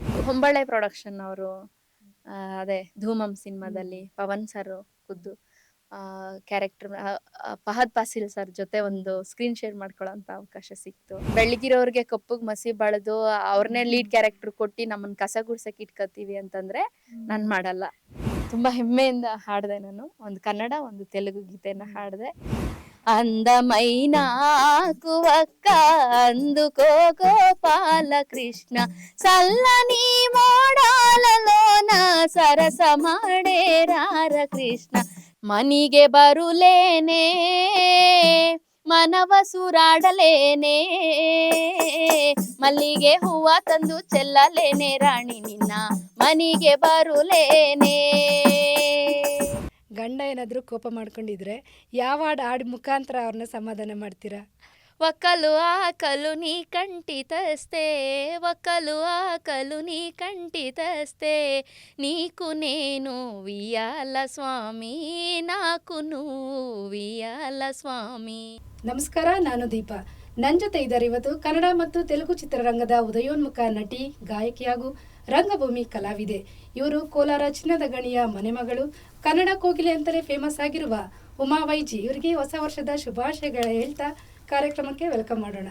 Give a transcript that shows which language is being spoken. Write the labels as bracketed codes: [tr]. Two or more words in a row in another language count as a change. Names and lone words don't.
[kn] ಹೊಂಬಳೆ ಪ್ರೊಡಕ್ಷನ್ ಅವರು, ಅದೇ ಧೂಮಂ ಸಿನಿಮಾದಲ್ಲಿ ಪವನ್ ಸರ್ ಖುದ್ದು ಕ್ಯಾರೆಕ್ಟರ್, ಫಹದ್ ಫಾಸಿಲ್ ಸರ್ ಜೊತೆ ಒಂದು [en] screen share [kn] ಮಾಡ್ಕೊಳ್ಳೋ ಅಂತ ಅವಕಾಶ ಸಿಕ್ತು. ಬೆಳಗಿರೋರ್ಗೆ ಕಪ್ಪಗ್ ಮಸಿ ಬಳ್ದು ಅವ್ರನ್ನೇ [en] lead character [kn] ಕೊಟ್ಟು ನಮ್ಮನ್ನ ಕಸ ಗುಡ್ಸಕ್ ಇಟ್ಕೋತೀವಿ ಅಂತಂದ್ರೆ ನಾನ್ ಮಾಡಲ್ಲ. ತುಂಬಾ ಹೆಮ್ಮೆಯಿಂದ ಹಾಡ್ದೆ ನಾನು. ಒಂದು ಕನ್ನಡ, ಒಂದು ತೆಲುಗು ಗೀತೆನ ಹಾಡ್ದೆ. [te] అందమైన కువక్క అందుకో గోపాల కృష్ణ, చల్లని మోడాలలోన సరసమాడే రార కృష్ణ. [kn] ಮನಿಗೆ ಬರುಲೇನೆ ಮನವ ಸುರಾಡಲೇನೆ, ಮಲ್ಲಿಗೆ ಹೂವ ತಂದು ಚೆಲ್ಲಲೇನೆ ರಾಣಿ ನಿನ್ನ ಮನಿಗೆ ಬರುಲೇನೆ. ಗಂಡ ಏನಾದರೂ ಕೋಪ ಮಾಡ್ಕೊಂಡಿದ್ರೆ ಯಾವ ಹಾಡು ಮುಖಾಂತರ ಅವ್ರನ್ನ ಸಮಾಧಾನ ಮಾಡ್ತೀರಾ? [te] ఒక్కలు ఆకలు నీ కంటితస్తె, ఒక్కలు ఆకలు నీ కంటితస్తే, నీకు నేను వియాల స్వామి, నాకు నువ్వు వియాల ಸ್ವಾಮಿ. [kn] ನಮಸ್ಕಾರ, ನಾನು ದೀಪಾ. ನನ್ನ ಜೊತೆ ಇದ್ದಾರೆ ಇವತ್ತು ಕನ್ನಡ ಮತ್ತು ತೆಲುಗು ಚಿತ್ರರಂಗದ ಉದಯೋನ್ಮುಖ ನಟಿ, ಗಾಯಕಿ ಹಾಗೂ ರಂಗಭೂಮಿ ಕಲಾವಿದೆ. ಇವರು ಕೋಲಾರ ಚಿನ್ನದ ಗಣಿಯ ಮನೆಮಗಳು, ಕನ್ನಡ ಕೋಗಿಲೆ ಅಂತಲೇ ಫೇಮಸ್ ಆಗಿರುವ ಉಮಾ ವೈಜಿ. ಇವರಿಗೆ ಹೊಸ ವರ್ಷದ ಶುಭಾಶಯಗಳ ಹೇಳ್ತಾ ಕಾರ್ಯಕ್ರಮಕ್ಕೆ ವೆಲ್ಕಮ್ ಮಾಡೋಣ.